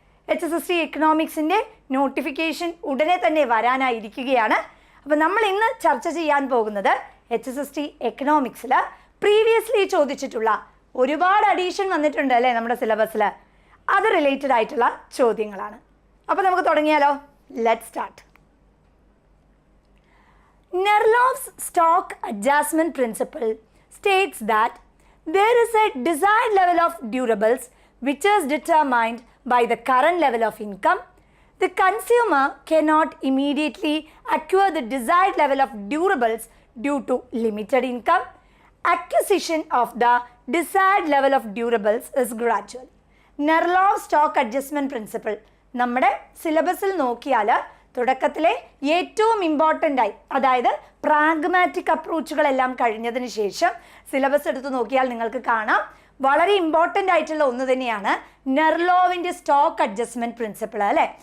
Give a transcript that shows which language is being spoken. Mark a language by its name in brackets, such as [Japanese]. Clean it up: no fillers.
[Malayalam] HSST എക്കണോമിക്സിൻ്റെ notification ഉടനെ തന്നെ വരാനായിരിക്കുകയാണ്. അപ്പോൾ നമ്മൾ ഇന്ന് ചർച്ച ചെയ്യാൻ പോകുന്നത് HSST എക്കണോമിക്സിൽ പ്രീവിയസ്ലി ചോദിച്ചിട്ടുള്ള ഒരുപാട് അഡീഷൻ വന്നിട്ടുണ്ട് അല്ലേ നമ്മുടെ സിലബസിൽ, അത് റിലേറ്റഡ് ആയിട്ടുള്ള ചോദ്യങ്ങളാണ്. അപ്പോൾ നമുക്ക് തുടങ്ങിയാലോ? [English] Let start. Nerlove's stock adjustment principle states that there is a desired level of durables which is determined by the current level of income. The consumer cannot immediately acquire the desired level of durables due to limited income. Acquisition of the desired level of durables is gradual. [Malayalam] Nerlove stock adjustment principle നമ്മുടെ സിലബസിൽ നോക്കിയാൽ തുടക്കത്തിലെ ഏറ്റവും important ആയി, അതായത് pragmatic അപ്രോച്ചുകളെല്ലാം കഴിഞ്ഞതിന് ശേഷം syllabus എടുത്ത് നോക്കിയാൽ നിങ്ങൾക്ക് കാണാം വളരെ ഇമ്പോർട്ടൻ്റ് ആയിട്ടുള്ള ഒന്ന് തന്നെയാണ് നെർലോവിൻ്റെ സ്റ്റോക്ക് അഡ്ജസ്റ്റ്മെൻറ്റ് പ്രിൻസിപ്പിൾ അല്ലേ?